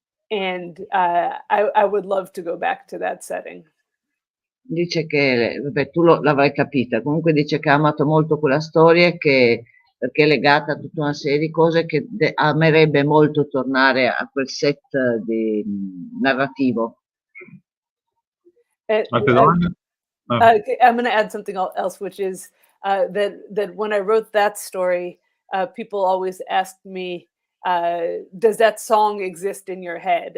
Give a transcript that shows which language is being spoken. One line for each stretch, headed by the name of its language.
English: And I would love to go back to that setting.
Italian: Dice che, vabbè, tu l'avrai capita, comunque dice che ha amato molto quella storia perché è legata a tutta una serie di cose che amerebbe molto tornare a quel set narrativo. Altre domande?
English: I'm going to add something else, which is that when I wrote that story, people always asked me, does that song exist in your head?